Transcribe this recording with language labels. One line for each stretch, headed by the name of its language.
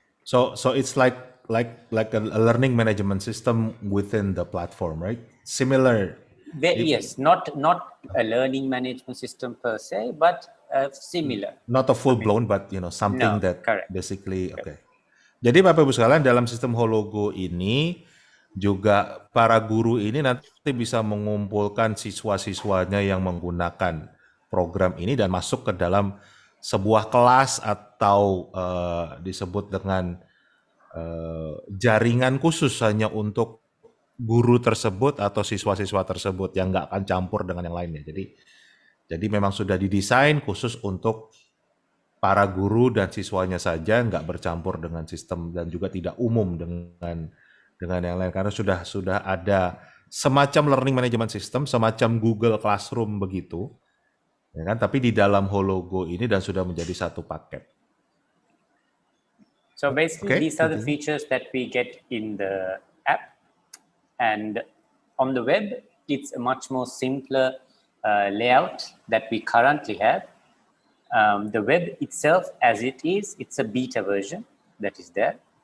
English: So it's like a learning management system within the platform, right? Similar. Yes, not a learning management system per se, but similar. Not a full-blown, but something that correct. Basically, okay.
Indonesian: Jadi Bapak Ibu sekalian, dalam sistem Hologo ini juga para guru ini nanti bisa mengumpulkan siswa-siswanya yang menggunakan program ini dan masuk ke dalam sebuah kelas atau disebut dengan jaringan khusus hanya untuk guru tersebut atau siswa-siswa tersebut yang nggak akan campur dengan yang lainnya. Jadi memang sudah didesain khusus untuk para guru dan siswanya saja, nggak bercampur dengan sistem dan juga tidak umum dengan yang lain karena sudah ada semacam learning management system, semacam Google Classroom begitu, ya kan? Tapi di dalam Hologo ini dan sudah menjadi satu paket.
English: So basically, Okay, these are the continue. features that we get in the app, and on the web, it's a much more simpler layout that we currently have. The web itself, as it is, it's a beta version that is there.